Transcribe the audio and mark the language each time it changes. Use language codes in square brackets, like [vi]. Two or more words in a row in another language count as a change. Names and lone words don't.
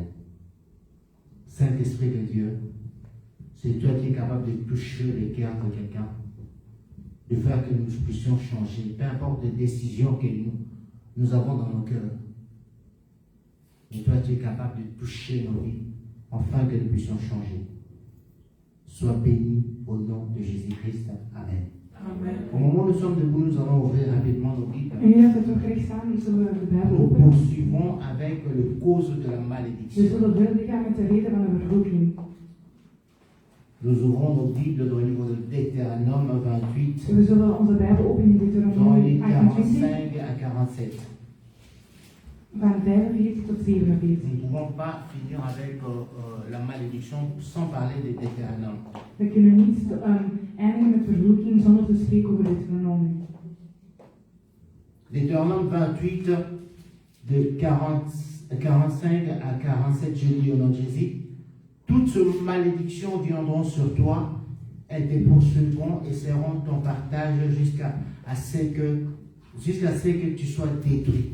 [fr] Saint-Esprit de Dieu, c'est toi qui es capable de toucher les cœurs de quelqu'un, de faire que nous puissions changer, peu importe les décisions que nous avons dans nos cœurs. Et toi, tu es capable de toucher nos vies, afin que nous puissions changer. Sois béni au nom de Jésus-Christ. Amen. Amen. Au moment où nous sommes debout, nous allons ouvrir rapidement nos Bibles. [nl] En nu dat we toch recht staan, zullen we de Bijbel [fr] Nous [nl] openen. [fr] poursuivons avec le cause de la [nl] We [fr] malédiction. [nl] zullen verder gaan met de reden van de vervloeking. [fr] Nous ouvrons nos Bibles dans le livre de Deutéronome 28, [nl] We zullen onze Bijbel openen in [fr] dans [nl] Deuteronomie [fr] les [nl] 28, [fr] 45 à 47. [nl] van 45 tot 47. [fr] Nous ne pouvons pas finir avec la malédiction sans parler de Deutéronome. [nl] We kunnen niet eindigen met vervloeking zonder te spreken over Deuteronomie. [fr] Deutéronome 28, de 45 à 47, je lis au nom de Jésus. Toutes ces malédictions viendront sur toi, elles te poursuivront et seront ton partage jusqu'à ce que tu sois détruit.